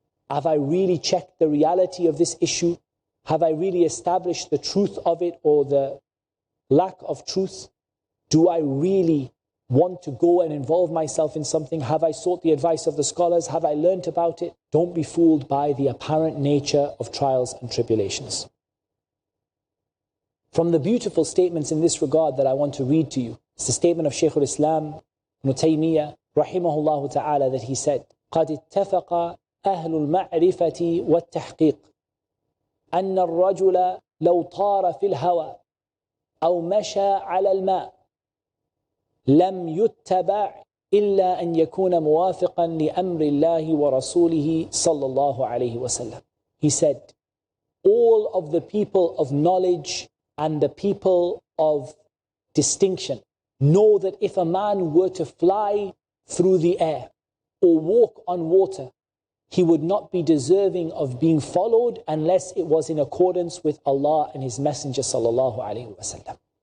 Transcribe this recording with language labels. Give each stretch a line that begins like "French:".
English: Have I really checked the reality of this issue? Have I really established the truth of it or the lack of truth? Do I really want to go and involve myself in something? Have I sought the advice of the scholars? Have I learnt about it? Don't be fooled by the apparent nature of trials and tribulations. From the beautiful statements in this regard that I want to read to you, it's the statement of Shaykh al-Islam Ibn Taymiyyah rahimahullah ta'ala, that he said,
Arabic: قَدْ اتَّفَقَ أَهْلُ الْمَعْرِفَةِ وَالتَّحْقِيقِ أَنَّ الرَّجُلَ لَوْ طَارَ فِي الْهَوَى أَوْ مَشَى عَلَى الْمَاءِ لم يتبع إلا أن يكون موافقا لأمر الله ورسوله صلى الله عليه وسلم.
English: He said, all of the people of knowledge and the people of distinction know that if a man were to fly through the air or walk on water, he would not be deserving of being followed unless it was in accordance with Allah and His Messenger sallallahu alaihi wasallam.